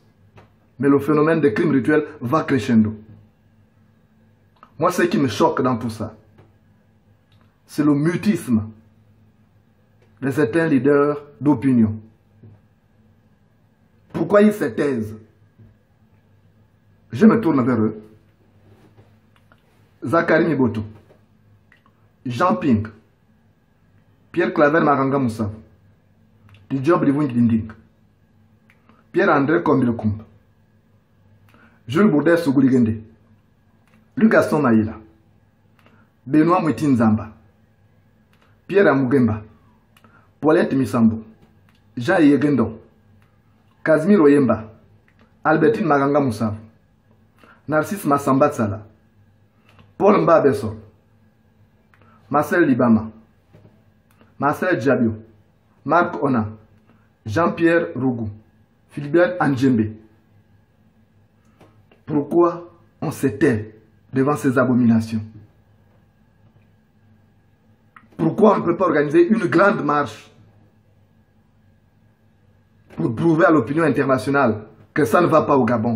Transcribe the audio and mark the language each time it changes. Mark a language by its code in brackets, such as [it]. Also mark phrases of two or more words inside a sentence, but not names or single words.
[fr] Mais le phénomène des crimes rituels va crescendo. Moi ce qui me choque dans tout ça, c'est le mutisme de certains leaders d'opinion. Pourquoi ils se taisent? Je me tourne vers eux. Zachary Miboto, Jean Ping, Pierre Claver Maranga Moussa, Didiop Livung Dinding, Pierre-André Kombilekumba, Jules Boudet Sougouligende, Luc Gaston Maïla, Benoît Moutinzamba, Pierre Amugemba, Paulette Misambo, Jean Yegendo, Casimir Oyemba, Albertine Maganga Moussa, Narcisse Massambatsala, Paul Mbabesson, Marcel Libama, Marcel Djabio, Marc Ona, Jean-Pierre Rougou, Philibert Andjembe. Pourquoi on se tait devant ces abominations? Pourquoi on ne peut pas organiser une grande marche pour prouver à l'opinion internationale que ça ne va pas au Gabon.